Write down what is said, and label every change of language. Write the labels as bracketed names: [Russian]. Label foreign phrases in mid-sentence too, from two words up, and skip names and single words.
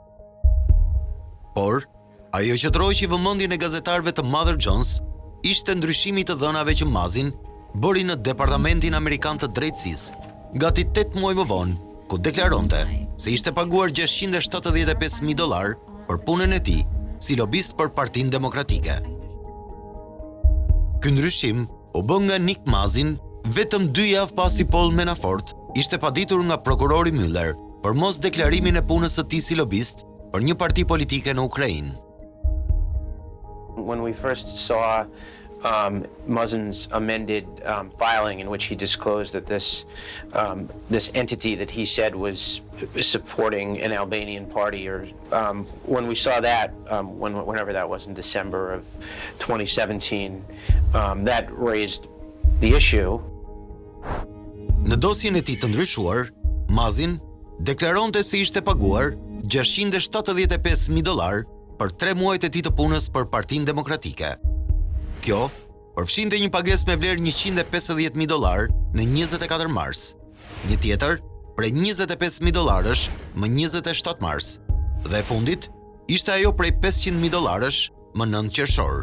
[Albanian] Por, ajo që troqi vëmendjen e gazetarëve të Mother Jones ishte ndryshimi të dhënave që Mazin bëri në Departamentin Amerikan të Drejtësisë, gati 8 muaj më vonë, ku deklaronte se ishte paguar $675,000 për punën e tij si lobist për Partinë Demokratike. Ky ndryshim u bë nga Nick Mazin vetëm 2 javë pasi Paul Manafort ishte paditur nga prokurori Mueller për mos deklarimin e punës së tij si lobist për një parti politike në Ukrainë. [English] When we first saw Muzin's amended filing in which he disclosed that this entity that he said was supporting an Albanian party, or when we saw that, whenever that was in December of 2017, that raised the issue. [Albanian] Në dosjen e tij të ndryshuar, Mazin deklaronte se ishte paguar $675,000 për 3 muajt e tij të punës për Partinë Demokratike. Kjo përfshinte një pagesë me vlerë $150,000 në 24 mars, një tjetër prej $25,000 më 27 mars, dhe e fundit ishte ajo prej $500,000 më 9 qershor.